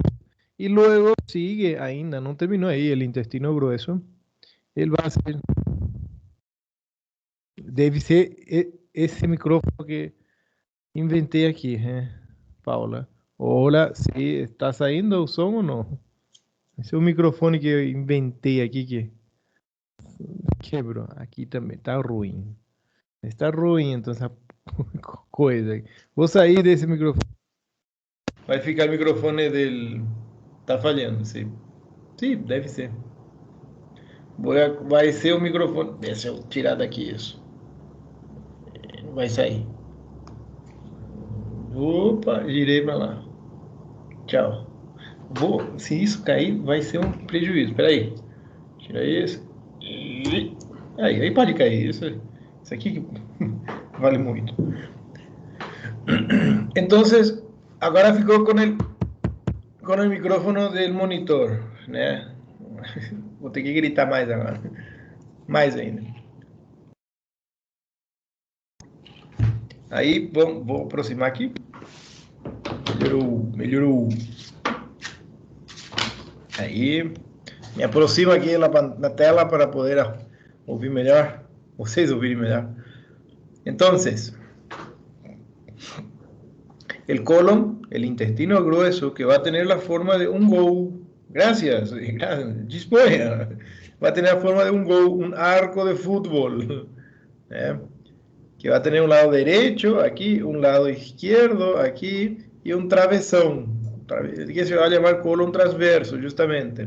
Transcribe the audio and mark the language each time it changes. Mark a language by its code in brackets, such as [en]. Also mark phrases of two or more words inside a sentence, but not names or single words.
[es] Y luego sigue, ainda no terminó ahí, el intestino grueso. Él va a ser, debe ser ese micrófono que inventé aquí, Paula. Hola, sí, ¿está saliendo o som o no? [pt] Esse é o microfone que eu inventei aqui que quebrou. Aqui também tá ruim. Está ruim, então essa coisa. Vou sair desse microfone. Vai ficar o microfone del. Tá falhando, sim. Sim, deve ser. Vai ser o microfone. Deixa eu tirar daqui isso. Vai sair. Opa, girei para lá. Tchau. Se isso cair, vai ser um prejuízo. Espera aí. Tira isso. Aí pode cair. Isso aqui vale muito. [es] Entonces, ahora ficou con el micrófono del monitor, [pt] né? Vou ter que gritar mais agora. Mais ainda. Aí, vou aproximar aqui. Melhorou. Aí, me aproximo aqui na tela para poder ouvir melhor. Vocês ouvirem melhor. [es] Entonces, el colon, el intestino grueso, que va a tener la forma de un go. Gracias. Va a tener la forma de un go, un arco de fútbol. Que va a tener un lado derecho aquí, un lado izquierdo aquí y un travesón, que se va a llamar colon transverso, justamente.